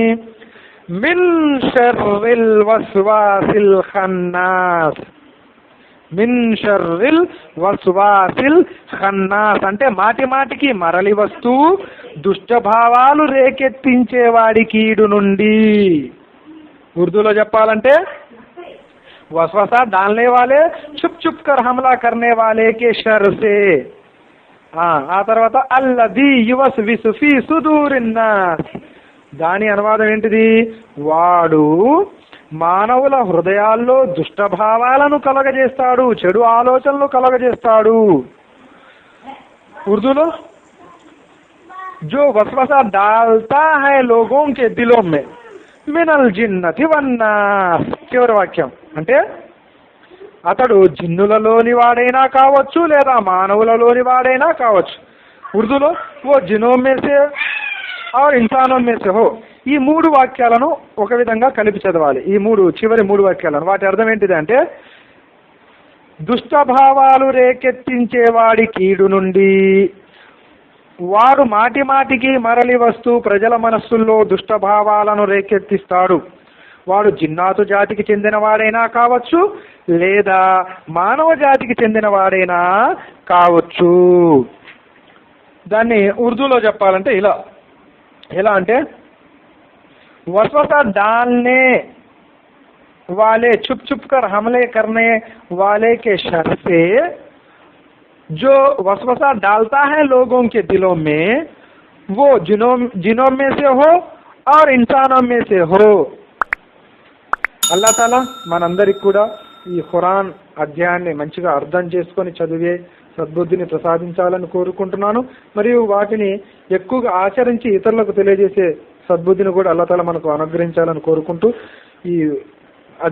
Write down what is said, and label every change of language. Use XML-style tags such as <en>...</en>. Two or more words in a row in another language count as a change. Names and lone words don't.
<ar>مِن شَرِّ الوَسوَاسِ الخَنَّاسِ, مِن شَرِّ الوَسوَاسِ الخَنَّاسِ</ar> <te>అంటే మాటి మాటికి మరలి వస్తూ దుష్టభావాలు రేకెత్తించేవాడి కీడు నుండి. ఉర్దూలో చెప్పాలంటే</te> <ur>وسوسہ ڈالنے والے چھپ چھپ کر حملہ کرنے والے کے شر سے.</ur> <te>ఆ తర్వాత</te> <ar>الَّذِي يُوَسْوِسُ فِي صُدُورِ النَّاسِ,</ar> <te>దాని అనువాదం ఏంటిది? వాడు మానవుల హృదయాల్లో దుష్టభావాలను కలగజేస్తాడు, చెడు ఆలోచనలు కలగజేస్తాడు.</te> <ur>ఉర్దూలో جو وسوسہ ڈالتا ہے لوگوں کے دلوں میں</ur> <ar>مِنَ الْجِنَّةِ وَالنَّاسِ.</ar> <te>చివరి వాక్యం అంటే అతడు జిన్నులలోని వాడైనా కావచ్చు, లేదా మానవులలోని వాడైనా కావచ్చు.</te> <ur>ఉర్దూలో وہ جنوں میں سے اور انسانوں میں سے ہو.</ur> <te>ఈ 3 వాక్యాలను ఒక విధంగా కలిపి చదవాలి. ఈ చివరి 3 వాక్యాలను, వాటి అర్థం ఏంటిది అంటే దుష్టభావాలు రేకెత్తించేవాడి కీడు నుండి, వాడు మాటి మాటికి మరలి వస్తూ ప్రజల మనస్సుల్లో దుష్టభావాలను రేకెత్తిస్తాడు. వాడు జిన్నాతు జాతికి చెందిన వాడైనా కావచ్చు, లేదా మానవ జాతికి చెందిన వాడైనా కావచ్చు. దాన్ని ఉర్దూలో చెప్పాలంటే ఎలా అంటే</te> <ur>وسوسہ ڈالنے والے چھپ چھپ کر حملے کرنے والے کے شر سے جو وسوسہ ڈالتا ہے لوگوں کے دلوں میں وہ جنوں میں سے ہو اور انسانوں میں سے ہو और इंसानों में से हो.</ur> <te>అల్లాహ్ తాలా మనందరికి కూడా ఈ ఖురాన్ అధ్యాయాన్ని మంచిగా అర్థం చేసుకొని చదివే సద్బుద్ధిని ప్రసాదించాలని కోరుకుంటున్నాను. మరియు వాటిని ఎక్కువగా ఆచరించి ఇతరులకు తెలియజేసే సద్బుద్ధిని కూడా అల్లాహ్ తాలా మనకు అనుగ్రహించాలని కోరుకుంటూ ఈ అధ్యాయాన్ని ముగిస్తున్నాను.</te>